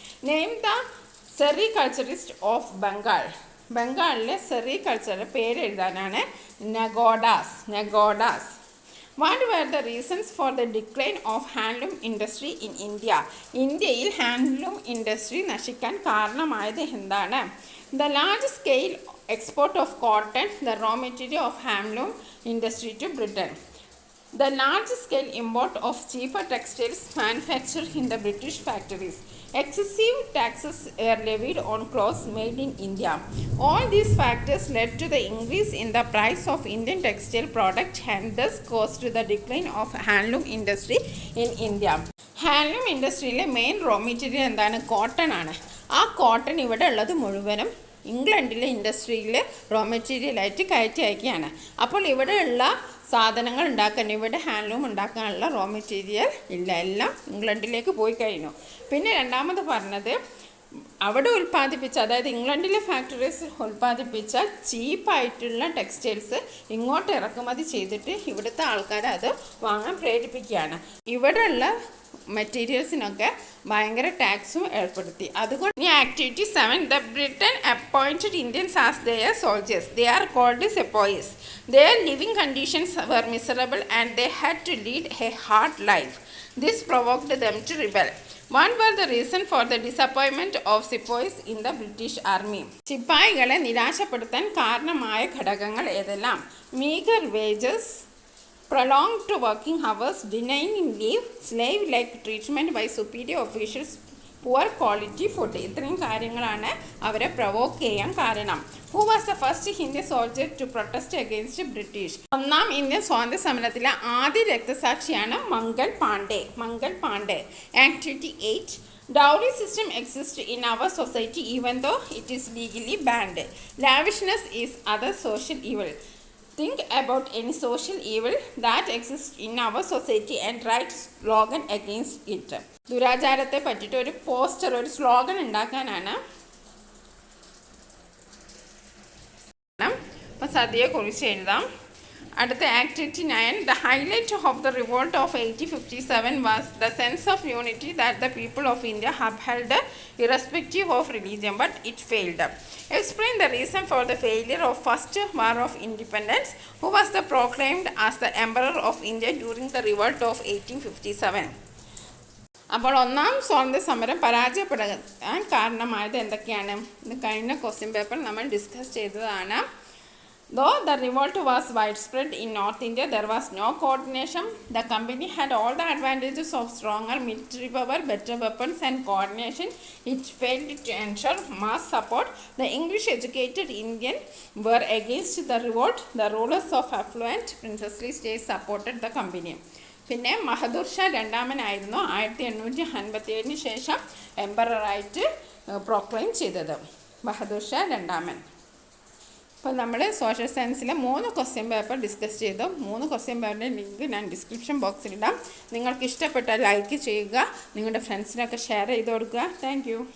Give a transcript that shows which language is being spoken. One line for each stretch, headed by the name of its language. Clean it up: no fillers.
English: Name the sericulturist of Bengal.
Malayalam: ബംഗാളിലെ സെറികൾച്ചറിൻ്റെ പേര് എഴുതാനാണ് നെഗോഡാസ്.
English: What were the reasons for the decline of handloom industry in India?
Malayalam: ഇന്ത്യയിൽ handloom industry നശിക്കാൻ കാരണമായത് എന്താണ്?
English: The large scale export of cotton, the raw material of handloom industry, to Britain. The large scale import of cheaper textiles manufactured in the British factories. Excessive taxes were levied on clothes made in India. All these factors led to the increase in the price of Indian textile products and thus caused the decline of handloom industry in India.
Malayalam: Handloom ഇൻഡസ്ട്രിയിലെ main raw material എന്താണ്? Cotton ആണ്. ആ cotton ഇവിടെ ഉള്ളത് മുഴുവനും ഇംഗ്ലണ്ടിലെ ഇൻഡസ്ട്രിയിൽ raw മെറ്റീരിയലായിട്ട് കയറ്റി അയക്കുകയാണ്. അപ്പോൾ ഇവിടെയുള്ള സാധനങ്ങൾ ഉണ്ടാക്കാൻ, ഇവിടെ ഹാൻഡ്ലൂം ഉണ്ടാക്കാനുള്ള റോ മെറ്റീരിയൽ ഇല്ല, എല്ലാം ഇംഗ്ലണ്ടിലേക്ക് പോയി കഴിഞ്ഞു. പിന്നെ രണ്ടാമത് പറഞ്ഞത്, അവിടെ ഉൽപ്പാദിപ്പിച്ച, അതായത് ഇംഗ്ലണ്ടിലെ ഫാക്ടറീസ് ഉൽപ്പാദിപ്പിച്ച ചീപ്പായിട്ടുള്ള ടെക്സ്റ്റൈൽസ് ഇങ്ങോട്ട് ഇറക്കുമതി ചെയ്തിട്ട് ഇവിടുത്തെ ആൾക്കാരെ അത് വാങ്ങാൻ പ്രേരിപ്പിക്കുകയാണ്. ഇവിടെയുള്ള മെറ്റീരിയൽസിനൊക്കെ ഭയങ്കര ടാക്സും ഏർപ്പെടുത്തി. അതുകൊണ്ട് ഈ activity 7.
English: The Britain appointed Indians as their soldiers. They are called sepoys. Their living conditions were miserable and they had to lead a hard life. This provoked them to rebel. What were the reason for the disappointment of sepoys in the British army?
Malayalam: സിപ്പായികളെ നിരാശപ്പെടുത്താൻ കാരണമായ ഘടകങ്ങൾ ഏതെല്ലാം?
English: meager wages, prolonged working hours, denying leave, slave-like treatment by superior officials, poor quality food.
Malayalam: ഇത്രയും കാര്യങ്ങളാണ് അവരെ provoke ചെയ്യാൻ കാരണം.
English: Who was the first Hindi soldier to protest against British?
Malayalam: 1ാം Indian സ്വാതന്ത്ര്യ സമരത്തിലെ ആദ്യ രക്തസാക്ഷിയാണ് Mangal Pandey. Activity 8.
English: Dowry system exists in our society even though it is legally banned. Lavishness is other social evil. Think about any social evil that exists in our society and write slogan against it.
Malayalam: ദുരാചാരത്തെ പറ്റിയിട്ട് ഒരു poster, ഒരു slogan ഉണ്ടാക്കാനാണ്. അപ്പം സദ്യയെക്കുറിച്ച് എഴുതാം. അടുത്ത activity 9.
English: The highlight of the revolt of 1857 was the sense of unity that the people of India upheld irrespective of religion, but it failed. Explain the reason for the failure of first war of independence. Who was proclaimed as the emperor of India during the revolt of 1857?
Malayalam: അപ്പോൾ 1ാം സ്വാതന്ത്ര്യ സമരം പരാജയപ്പെടാൻ കാരണമായത് എന്തൊക്കെയാണ്? ഇത് കഴിഞ്ഞ question paper നമ്മൾ discuss ചെയ്തതാണ്.
English: Though the revolt was widespread in North India, there was no coordination. The company had all the advantages of stronger military power, better weapons and coordination. It failed to ensure mass support. The English educated Indians were against the revolt. The rulers of affluent princely states supported the company.
Malayalam: പിന്നെ ബഹദൂർ ഷാ രണ്ടാമനായിരുന്നു 1857 ശേഷം എംപററായിട്ട് പ്രോക്ലെയിം ചെയ്തത്. ബഹദൂർ ഷാ രണ്ടാമൻ. അപ്പോൾ നമ്മൾ social സയൻസിലെ 3 question paper discuss ചെയ്തു. 3 question പേപ്പറിൻ്റെ link ഞാൻ description ബോക്സിലിടാം. നിങ്ങൾക്ക് ഇഷ്ടപ്പെട്ടാൽ ലൈക്ക് ചെയ്യുക, നിങ്ങളുടെ ഫ്രണ്ട്സിനൊക്കെ ഷെയർ ചെയ്ത് കൊടുക്കുക. താങ്ക്